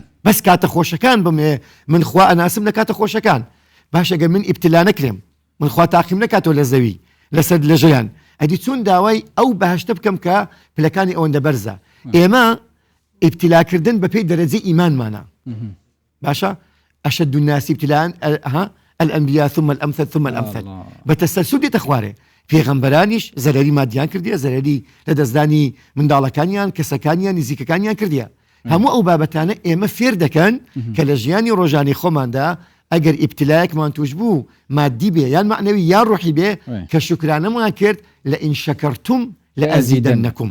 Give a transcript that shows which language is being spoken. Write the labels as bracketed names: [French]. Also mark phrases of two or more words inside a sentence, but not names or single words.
[Central Kurdish] بەس کاتە خۆشەکان بمێ من خوا ئەناسم لە کاتە خۆشەکان. باش ئەگەر من ئیبتیلا نەکرێم، من خوا تاقیم نەکاتەوە لە زەوی لەسەر لە ژەیان، ئەدی چون داوای ئەو بەهەشتە بکەم کە پلەکانی ئەوەندە بەرزە. ئێمە ئیبتیلاکردن بەپێی دەرەجەی ئیمانمانە. [Arabic] باشە ئەشەد الناس ابتلاء الأنبياء ثم الأمثل ثم الأمثل، [Central Kurdish] بەتەسەلسول دێتە خوارێ. پێغەمبەرانیش زەرەری مادیان کردیە، زەرەری لە دەستدانی منداڵەکانیان، کەسەکانیان، نزیکەکانیان کردیە. هەموو ئەو بابەتانە ئێمە فێر دەکەن کە لە ژیانی ڕۆژانی خۆماندا ئەگەر ئیبتیلایەکمان توش بوو مادی بێ یان معنەوی یان ڕوحی بێ کە شکرانەمان کرد لە [Arabic] ئین شەکەرتم لە ئەزیدەنەکم.